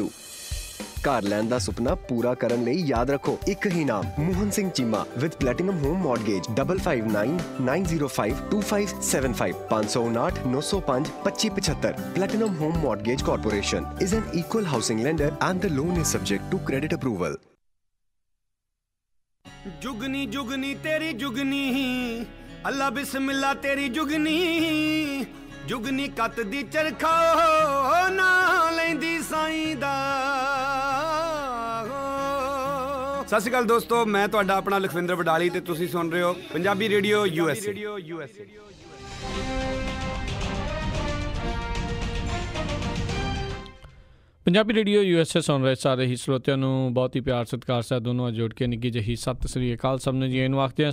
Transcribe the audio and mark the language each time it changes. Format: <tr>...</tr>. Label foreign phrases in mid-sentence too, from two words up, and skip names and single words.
<pa>ਘਰ ਲੈਣ ਦਾ ਸੁਪਨਾ ਪੂਰਾ ਕਰਨ ਲਈ ਯਾਦ ਰੱਖੋ ਇੱਕ ਹੀ ਨਾਮ, ਮੋਹਨ ਸਿੰਘ ਚੀਮਾ ਵਿਦ ਪਲੈਟੀਨਮ ਹੋਮ ਮੌਰਗੇਜ 5599052575 559 905 2575।</pa> <en>Platinum Home Mortgage Corporation is an equal housing lender and the loan is subject to credit approval.</en> <pa>ਜੁਗਨੀ ਜੁਗਨੀ ਤੇਰੀ ਜੁਗਨੀ, ਅੱਲ੍ਹਾ ਬਿਸਮਿੱਲ੍ਹਾ ਤੇਰੀ ਜੁਗਨੀ, ਜੁਗਨੀ ਕੱਤ ਦੀ ਚਰਖਾ ਨਾ ਲੈਂਦੀ ਸਾਈਂ ਦਾ। ਸਤਿ ਸ਼੍ਰੀ ਅਕਾਲ ਦੋਸਤੋ, ਮੈਂ ਤੁਹਾਡਾ ਆਪਣਾ ਲਖਵਿੰਦਰ ਵਡਾਲੀ ਤੇ ਤੁਸੀਂ ਸੁਣ ਰਹੇ ਹੋ ਪੰਜਾਬੀ ਰੇਡੀਓ USA। ਪੰਜਾਬੀ ਰੇਡੀਓ USA ਸੁਣ ਰਹੇ ਸਾਰੇ ਹੀ ਸਰੋਤਿਆਂ ਨੂੰ ਬਹੁਤ ਹੀ ਪਿਆਰ ਸਤਿਕਾਰ ਸਹਿਤ ਦੋਨੋਂ ਜੋੜ ਕੇ ਨਿੱਘੀ ਜਿਹੀ ਸਤਿ ਸ੍ਰੀ ਅਕਾਲ ਸਭ ਨੂੰ ਜੀ ਇਹਨੂੰ ਆਖਦੇ ਹਾਂ।</pa>